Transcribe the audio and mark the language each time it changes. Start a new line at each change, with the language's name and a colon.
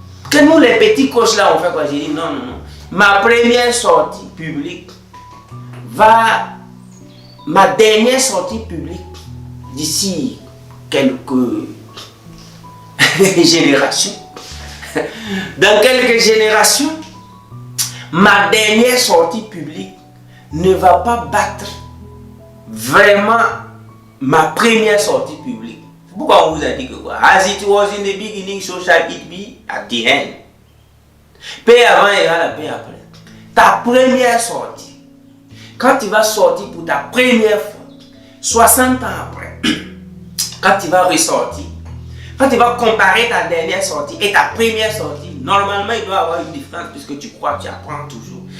French: Que nous les petits coachs là on fait quoi? J'ai dit non. Ma première sortie publique ma dernière sortie publique d'ici quelques générations. Dans quelques générations, ma dernière sortie publique ne va pas battre vraiment ma première sortie publique. Pourquoi on vous a dit que quoi?
English: As it was in the beginning, so shall it be at the end.
French: Paix avant égale à paix après. Ta première sortie, quand tu vas sortir pour ta première fois, 60 ans après, quand tu vas ressortir, quand tu vas comparer ta dernière sortie et ta première sortie, normalement il doit y avoir une différence puisque tu crois que tu apprends toujours.